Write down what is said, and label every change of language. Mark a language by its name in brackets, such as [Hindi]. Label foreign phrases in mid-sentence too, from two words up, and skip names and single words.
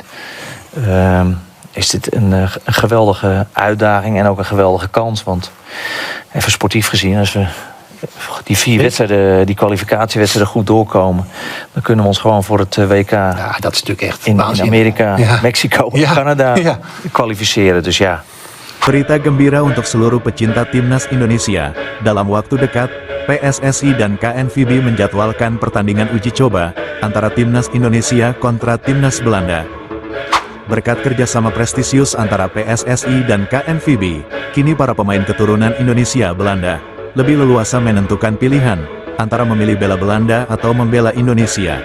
[Dutch] Is dit een geweldige uitdaging en ook een geweldige kans. Want even sportief gezien, als we die 4 wedstrijden, die kwalificatiewedstrijden goed doorkomen, dan kunnen we ons gewoon voor het WK dat is natuurlijk echt in Amerika, Mexico, Canada kwalificeren. Dus ja. [Indonesian] Berita gembira untuk seluruh pecinta timnas Indonesia. Dalam waktu dekat, PSSI dan KNVB menjadwalkan pertandingan uji coba antara timnas Indonesia kontra timnas Belanda. Berkat kerjasama prestisius antara PSSI dan KNVB, kini para pemain keturunan Indonesia-Belanda lebih leluasa menentukan pilihan antara memilih bela Belanda atau membela Indonesia.